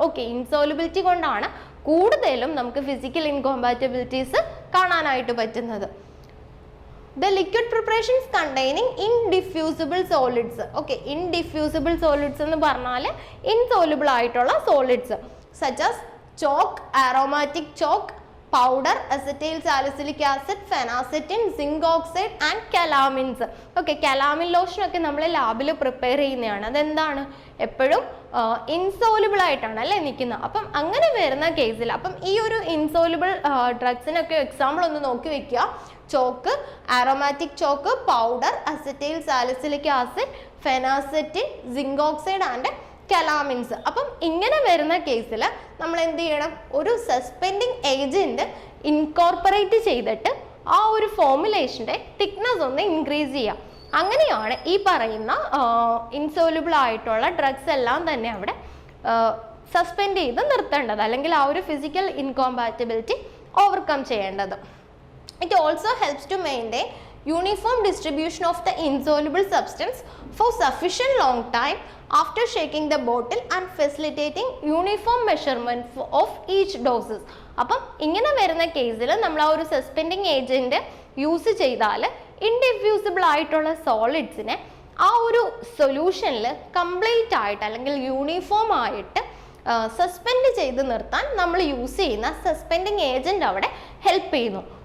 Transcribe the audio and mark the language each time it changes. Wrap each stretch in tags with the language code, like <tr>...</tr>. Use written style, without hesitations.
<ml>Okay, ഇൻസോലുബിലിറ്റി കൊണ്ടാണ് കൂടുതലും നമുക്ക് ഫിസിക്കൽ ഇൻകോമ്പാറ്റബിലിറ്റീസ് കാണാനായിട്ട് പറ്റുന്നത്.</ml> <en>The liquid preparations containing indiffusible solids. Okay, indiffusible solids</en> <ml>എന്ന് പറഞ്ഞാൽ</ml> <en>insoluble ആയിട്ടുള്ള solids such as chalk, aromatic chalk, powder, acetyl salicylic acid, phenacetin, zinc oxide and calamines.</en> <ml>Okay, calamine lotion ഒക്കെ നമ്മൾ ലാബിൽ പ്രിപ്പയർ ചെയ്യുന്നതാണ്. അതെന്താണ്, എപ്പോഴും ഇൻസോലുബിൾ ആയിട്ടാണ് അല്ലേ നിൽക്കുന്നത്. അപ്പം അങ്ങനെ വരുന്ന കേസിൽ അപ്പം ഈ ഒരു ഇൻസോലുബിൾ ഡ്രഗ്സിനൊക്കെ എക്സാമ്പിൾ ഒന്ന് നോക്കി വെക്കുക.</ml> <en>Chalk, aromatic chalk, powder, acetyl salicylic acid, phenacetin, zinc oxide and calamines.</en> <ml>അപ്പം ഇങ്ങനെ വരുന്ന കേസിൽ നമ്മൾ എന്ത് ചെയ്യണം, ഒരു സസ്പെൻഡിങ് ഏജന്റ് ഇൻകോർപ്പറേറ്റ് ചെയ്തിട്ട് ആ ഒരു ഫോർമുലേഷൻ്റെ തിക്നെസ് ഒന്ന് ഇൻക്രീസ് ചെയ്യാം. അങ്ങനെയാണ് ഈ പറയുന്ന ഇൻസോലുബിൾ ആയിട്ടുള്ള ഡ്രഗ്സ് എല്ലാം തന്നെ അവിടെ സസ്പെൻഡ് ചെയ്ത് നിർത്തേണ്ടത്, അല്ലെങ്കിൽ ആ ഒരു ഫിസിക്കൽ ഇൻകോമ്പാറ്റബിലിറ്റി ഓവർകം ചെയ്യേണ്ടത്.</ml> <en>It also helps to maintain uniform distribution of the insoluble substance for sufficient long time after shaking the bottle and facilitating uniform measurement of each doses.</en> <ml>അപ്പം ഇങ്ങനെ വരുന്ന കേസിൽ നമ്മൾ ആ ഒരു സസ്പെൻഡിങ് ഏജന്റ് യൂസ് ചെയ്താൽ ഇൻഡിഫ്യൂസിബിൾ ആയിട്ടുള്ള സോളിഡ്സിനെ ആ ഒരു സൊല്യൂഷനിൽ കംപ്ലീറ്റ് ആയിട്ട് അല്ലെങ്കിൽ യൂണിഫോം ആയിട്ട് സസ്പെൻഡ് ചെയ്ത് നിർത്താൻ നമ്മൾ യൂസ് ചെയ്യുന്ന സസ്പെൻഡിങ് ഏജന്റ് അവിടെ ഹെൽപ്പ് ചെയ്യുന്നു.</ml>